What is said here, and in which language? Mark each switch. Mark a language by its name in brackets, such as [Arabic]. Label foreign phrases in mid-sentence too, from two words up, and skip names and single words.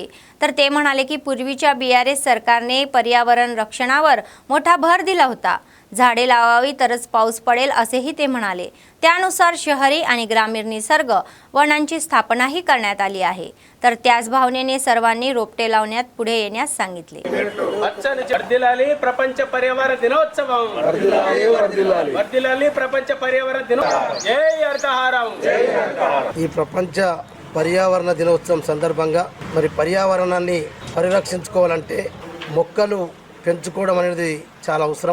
[Marathi] तर ते म्हणाले की पूर्वीच्या BRS सरकारने पर्यावरण रक्षणावर मोठा भर दिला होता. झाडे लावावी तरच पाऊस पडेल असेही ते म्हणाले. त्यानुसार शहरी आणि ग्रामीण निसर्ग वनांची स्थापनाही करण्यात आली आहे. तर त्याच भावनेने सर्वांनी रोपटे लावण्यात पुढे येण्यास सांगितले. [Telugu] వర్ధిల్లాలి ప్రపంచ పర్యావరణ దినోత్సవం వర్ధిల్లాలి ప్రపంచ పర్యావరణ దినోత్సవం జై హరితహారం ఈ ప్రపంచ పర్యావరణ దినోత్సవం సందర్భంగా మరి పర్యావరణాన్ని పరిరక్షించుకోవాలంటే మొక్కలు పెంచుకోవడం అనేది చాలా అవసరం.